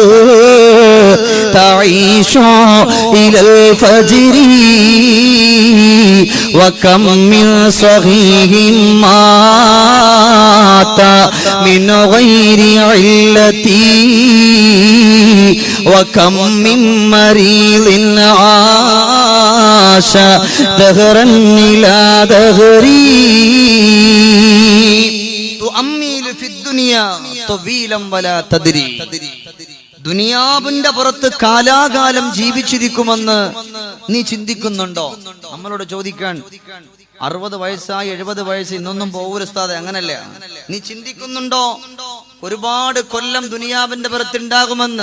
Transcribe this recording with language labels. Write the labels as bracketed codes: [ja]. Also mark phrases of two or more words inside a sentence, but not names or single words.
[ar] تعيش إلى الفجر وكم من صحيح مات من غير علة وكم من مريض عاش دهرا إلى دهري تؤمل في الدنيا طويلا ولا تدري [ml] ദുനിയാവിന്റെ പുറത്ത് കാലാകാലം ജീവിച്ചിരിക്കുമെന്ന് നീ ചിന്തിക്കുന്നുണ്ടോ? നമ്മളോട് ചോദിക്കാൻ 60 വയസ്സായി 70 വയസ്സ് ഇന്നൊന്നും പോവുരസ്താതെ അങ്ങനല്ല. നീ ചിന്തിക്കുന്നുണ്ടോ ഒരുപാട് കൊല്ലം ദുനിയാവിന്റെ പുറത്തുണ്ടാകുമെന്ന്?